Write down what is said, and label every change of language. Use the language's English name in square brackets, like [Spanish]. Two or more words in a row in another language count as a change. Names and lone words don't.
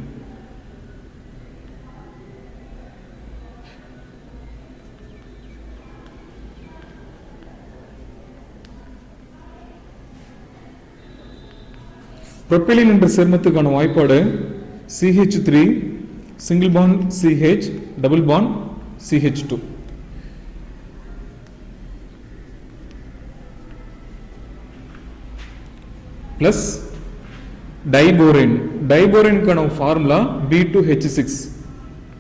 [Tamil] புரோபைலின் என்ற சேர்மத்துக்கான வாய்ப்பாடு [English] CH3 single bond CH double bond CH2 plus diborane. [Tamil] Diborane கான ஃபார்முலா B2H6